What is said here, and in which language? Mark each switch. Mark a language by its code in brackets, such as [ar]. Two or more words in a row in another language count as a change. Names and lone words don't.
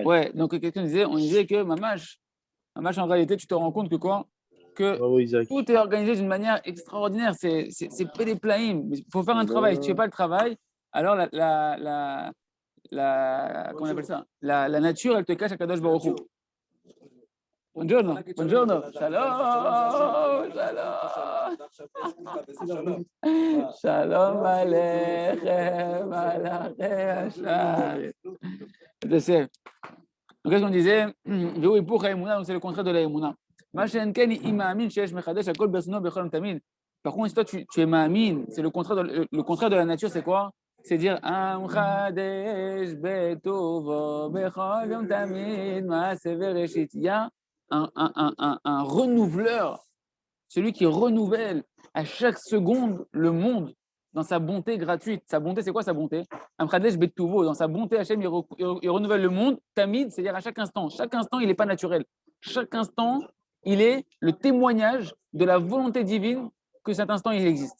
[fr] Ouais, donc quelqu'un disait, on disait que Mamash, en réalité, tu te rends compte que quoi? Que tout est organisé d'une manière extraordinaire. C'est péléplaïm. Il faut faire un travail. Si tu ne fais pas le travail, alors comment on appelle ça? La nature, elle te cache à [he] קדוש ברוך הוא. [it] Buongiorno, buongiorno. [he] שלום שלום. שלום עליכם עליכם שלום. [fr] Donc, qu'est-ce qu'on disait? Donc, c'est le contraire de la Emouna. Par contre, si toi, tu es ma'amin, c'est le contraire de la nature, c'est quoi? C'est dire [he] המחדש בטובו בכל יום תמיד מעשה בראשית. [fr] Il y a un renouveleur, celui qui renouvelle à chaque seconde le monde dans sa bonté gratuite. Sa bonté, c'est quoi sa bonté? [he] המחדש בטובו, [fr] dans sa bonté, Hachem, il renouvelle le monde. Tamid, c'est-à-dire à chaque instant. Chaque instant, il n'est pas naturel. Chaque instant, il est le témoignage de la volonté divine que cet instant, il existe.